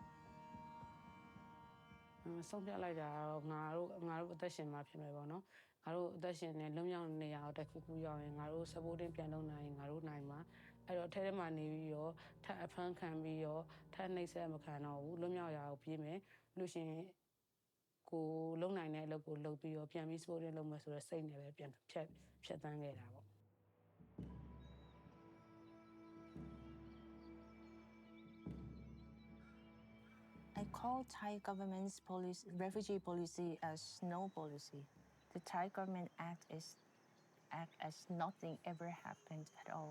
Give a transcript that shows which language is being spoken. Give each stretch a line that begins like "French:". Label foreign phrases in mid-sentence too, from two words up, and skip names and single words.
Burmese: ဆုံးဖြတ်လိုက်တာတော့ငါတို့အသက်ရှင်မှာဖြစ်မယ်ပေါ့နော်ငါတို့အသက်ရှင်နေလွတ်မြောက်နေရအောင်တစ်ခုရောက်ရင်ငါတို့ supporting ပြန်လုပ်နိုင်ရင်ငါတို့နိုင်မှာအဲ့တော့ထဲမှာနေပြီးတော့ထပ်အဖမ်းခံပြီးတော့ထပ်နှိပ်စက်မခံတော့ဘူးလွတ်မြောက်ရအောင်ပြေးမယ်လို့ရှင်ကိုလုံနိုင်တဲ့အလုပ်ကိုလုပ်ပြီးတော့ပြန်ပြီး supporting လုပ်မယ်ဆိုတော့စိတ်နဲ့ပဲပြန်ဖြတ်သန်းခဲ့တာပေါ့
English: I call Thai government's refugee policy as no policy. The Thai government act as nothing ever happened at all.